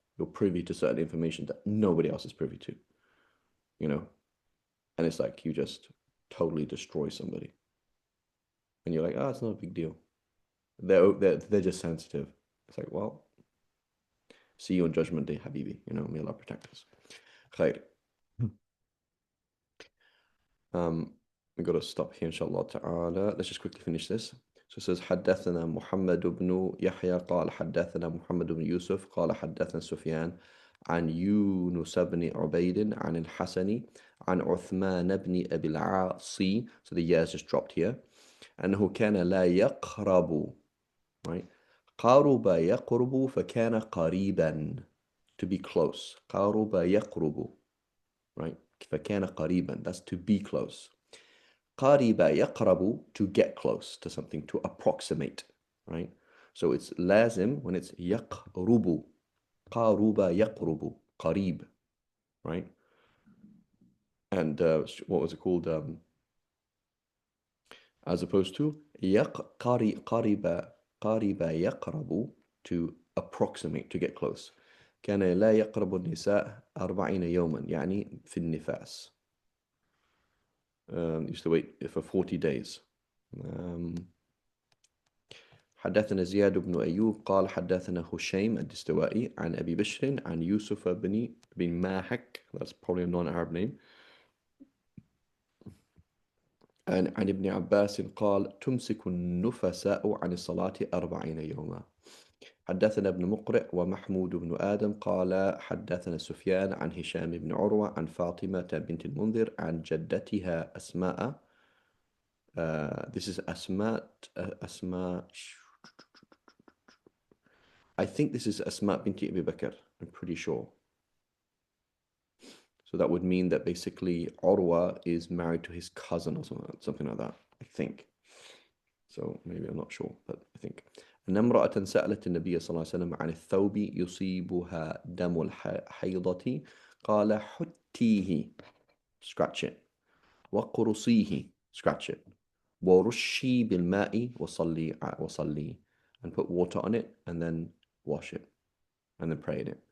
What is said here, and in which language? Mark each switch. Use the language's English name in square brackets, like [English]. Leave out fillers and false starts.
[English] You're privy to certain information that nobody else is privy to, you know, and it's like you just totally destroy somebody, and you're like, oh, it's not a big deal. They're just sensitive. It's like, well, see you on Judgment Day, Habibi. May Allah protect us. Khair. We got to stop here, inshallah ta'ala. Let's just quickly finish this. So it says, [Arabic] حدثنا محمد بن يحيى قال حدثنا محمد بن يوسف قال حدثنا سفيان عن يونس بن عبيد عن الحسن عن عثمان بن أبي العاص. [English] So the years just dropped here. [Arabic] أنه كان لا يقرب, right? قارب يقرب فكان قريبا, [English] to be close. [Arabic] قارب يقرب, right? فكان قريبا, [English] that's to be close. [Arabic] قارب يقرب, [English] to get close to something, to approximate, right? So it's لازم when it's يقرب. [Arabic] قارب يقرب, قريب, right? [English] And what was it called? As opposed to قارب يقرب, to approximate, to get close. [Arabic] كان لا يقرب النساء 40 يوما, يعني في النفاس. [English] Used to wait for 40 days. [Arabic] حدثنا زياد بن أيوب قال حدثنا هشيم الدستوائي عن أبي بشر عن يوسف بن ماحك, [English] that's probably a non-Arab name, [Arabic] عن ابن عباس قال تمسك النفساء عن الصلاة 40 يوما. حدثنا ابن مقرئ ومحمود بن آدم قال حدثنا سفيان عن هشام بن عروة عن فاطمة بنت المنذر عن جدتها أسماء. [English] This is أسماء. I think this is أسماء بنت أبي بكر, I'm pretty sure. So that would mean that basically Urwa is married to his cousin or something like that, I think. So maybe I'm not sure, but I think. [Arabic] أن امرأة سألت النبي صلى الله عليه وسلم عن الثوب يصيبها دم الحيضة قال حتيه, [English] scratch it, [Arabic] وقرصيه, scratch it, ورشي بالماء وصلي, [English] and put water on it and then wash it and then pray in it.